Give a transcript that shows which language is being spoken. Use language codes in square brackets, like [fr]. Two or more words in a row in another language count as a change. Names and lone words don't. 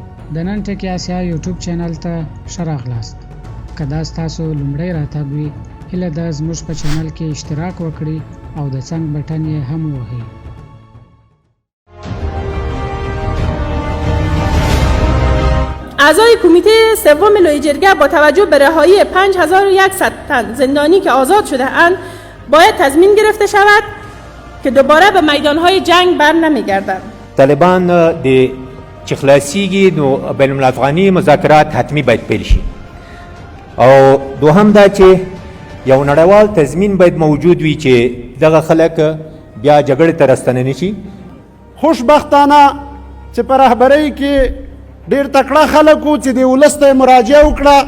[ps] د نن ټکی آسیا یوټیوب چینل ته ښه راغلاست. که دا ستاسو لومړی راتګ وي، هیله ده زموږ په چینل کې اشتراک وکړئ او د څنګ بټن یې هم ووهئ. [fa] اعضای کمیته سوم لوی جرگه با توجه به رهایی 5100 تن زندانی که آزاد شده اند باید تضمین گرفته شود که دوباره به میدانهای جنگ بر نمیگردند. [ps] طالبان د چې خلاصیږي نو بین الافغاني مذاکرات حتمی باید پیل شي او دوهم دا چې یو نړیوال تضمین باید موجود وي چې دغه خلک بیا جګړې ته راستنه نشي. خوشبختانه چې په رهبرۍ کې ډېر تکړه خلک وو چې د ولس ته یې مراجعه وکړه.